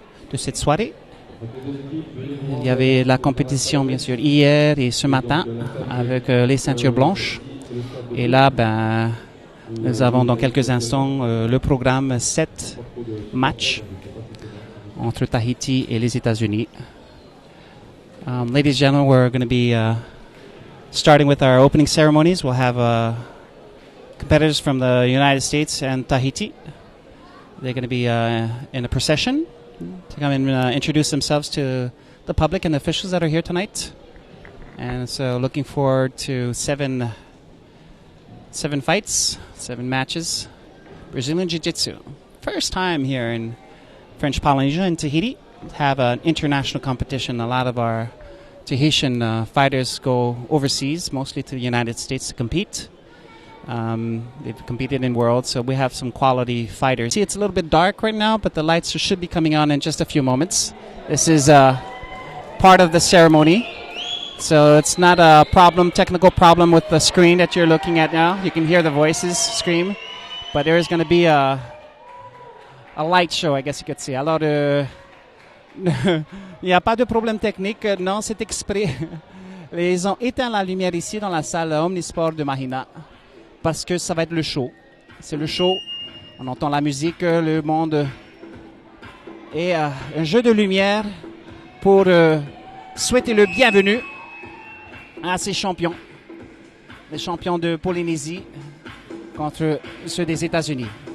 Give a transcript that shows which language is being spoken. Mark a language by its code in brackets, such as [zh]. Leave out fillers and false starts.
[fr] De cette soirée. Il y avait la compétition, bien sûr, hier et ce matin avec les ceintures blanches. Et là, nous avons dans quelques instants le programme 7 match entre Tahiti et les États-Unis. [en] Ladies and gentlemen, we're going to be starting with our opening ceremonies. We'll have competitors from the United States and Tahiti. They're going to be in a procession to come and introduce themselves to the public and the officials that are here tonight. And so looking forward to seven fights, 7 matches. Brazilian Jiu-Jitsu. First time here in French Polynesia in Tahiti to have an international competition. A lot of our Tahitian fighters go overseas, mostly to the United States to compete. They've competed in Worlds, so we have some quality fighters. See, it's a little bit dark right now, but the lights should be coming on in just a few moments. This is part of the ceremony, so it's not a technical problem with the screen that you're looking at now. You can hear the voices scream, but there is going to be a light show, I guess you could say. [fr] Alors, il n'y a pas de problème technique, non, c'est exprès. Ils ont éteint la lumière ici dans la salle Omnisport de Mahina parce que ça va être le show. C'est le show, on entend la musique, le monde et un jeu de lumière pour souhaiter le bienvenue à ces champions, les champions de Polynésie contre ceux des États-Unis.